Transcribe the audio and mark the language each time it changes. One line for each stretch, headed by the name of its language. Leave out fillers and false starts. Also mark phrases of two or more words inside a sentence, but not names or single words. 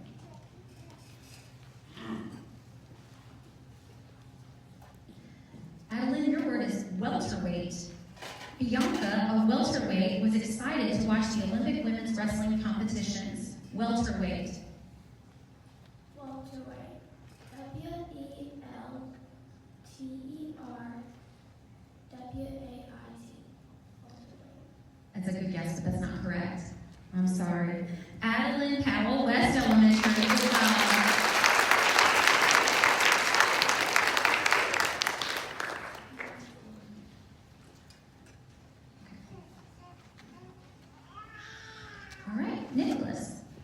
English: Adeline, your word is welterweight. Bianca, a welterweight, was excited to watch the Olympic women's wrestling competitions. Welterweight. Welterweight. W-E-L-T-E-R-W-A-I-T. That's a good guess, but that's not correct. I'm sorry. Adeline Powell, West Elementary. Good job. All right, Nicholas.